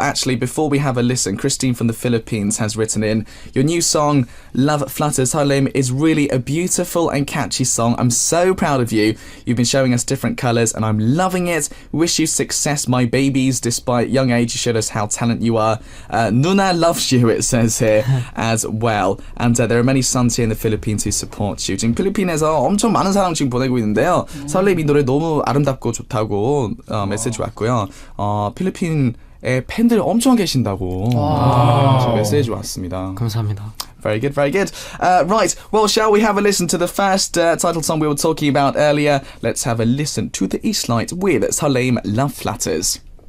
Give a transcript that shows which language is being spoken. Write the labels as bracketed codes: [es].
[en] Actually, before we have a listen, Christine from the Philippines has written in, your new song, Love Flutters, Halim, is really a beautiful and catchy song. I'm so proud of you. You've been showing us different colours and I'm loving it. Wish you success, my babies. Despite young age, you showed us how talented you are. Nuna loves you, it says here, as well. And there are many sons here in the Philippines who support you. [ko] 지금 필리핀에서 엄청 많은 사랑 지금 보내고 있는데요. 설레임 이 노래 너무 아름답고 좋다고 메시지 왔고요. 필리핀의 팬들 엄청 계신다고 지금 메시지 왔습니다. 감사합니다. [en] Very good, very good. Right, well, shall we have a listen to the first title song we were talking about earlier? Let's have a listen to the Eastlight with 설레임, Love Flutters.